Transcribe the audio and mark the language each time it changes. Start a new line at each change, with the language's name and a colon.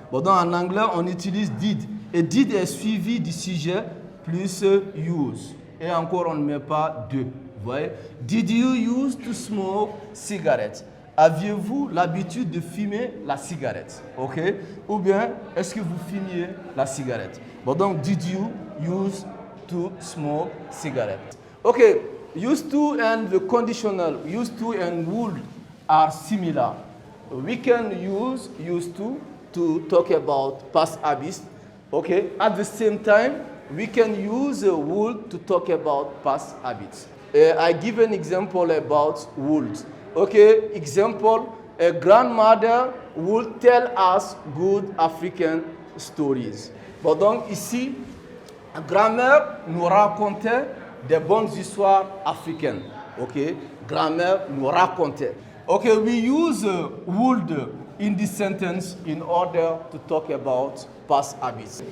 French: Bon, donc en anglais, on utilise did. Et did est suivi du sujet plus use. Et encore, on ne met pas de. Vous voyez?
English: Did you use to smoke cigarettes?
French: Aviez-vous l'habitude de fumer la cigarette? Ok? Ou bien, est-ce que vous fumiez la cigarette? Bon, donc,
English: did you use to smoke cigarettes? Ok. Used to and the conditional, used to and would are similar. We can use used to talk about past habits. Okay. At the same time, we can use would to talk about past habits. I give an example about would. Okay. Example: a grandmother would tell us good African stories.
French: Bon, donc ici, la grand-mère nous racontait des bonnes histoires africaines. Okay. Grand-mère nous racontait.
English: Okay, we use would in this sentence in order to talk about past habits.